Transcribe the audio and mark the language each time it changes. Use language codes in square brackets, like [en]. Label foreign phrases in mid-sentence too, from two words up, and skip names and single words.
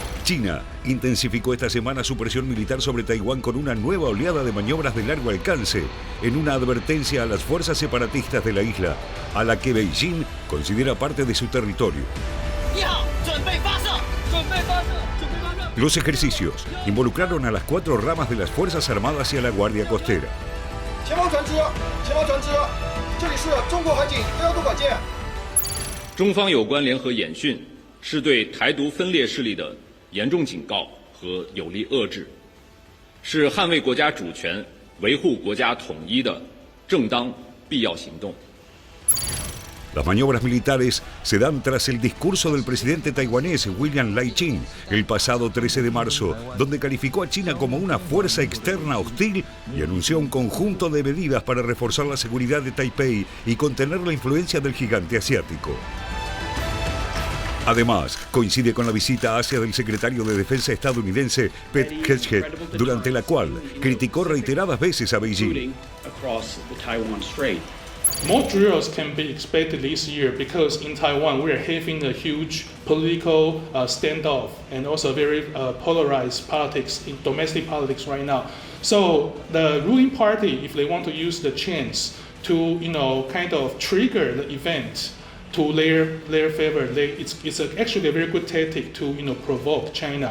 [es] China intensificó esta semana su presión militar sobre Taiwán con una nueva oleada de maniobras de largo alcance, en una advertencia a las fuerzas separatistas de la isla, a la que Beijing considera parte de su territorio. Los ejercicios involucraron a las 4 ramas de las Fuerzas Armadas y a la Guardia Costera. [zh] 中方有关联合演训是对台独分裂势力的严重警告和有力遏制，是捍卫国家主权、维护国家统一的正当必要行动。 [es] Las maniobras militares se dan tras el discurso del presidente taiwanés William Lai-ching el pasado 13 de marzo, donde calificó a China como una fuerza externa hostil y anunció un conjunto de medidas para reforzar la seguridad de Taipei y contener la influencia del gigante asiático. Además, coincide con la visita a Asia del secretario de Defensa estadounidense Pete Hegseth, durante la cual criticó reiteradas veces a Beijing. [en] More drills can be expected this year because in Taiwan we are having a huge political standoff and also very polarized politics in domestic politics right now. So the ruling party, if they want to use the chance to kind of trigger the event to their favor, it's actually a very good tactic to provoke China.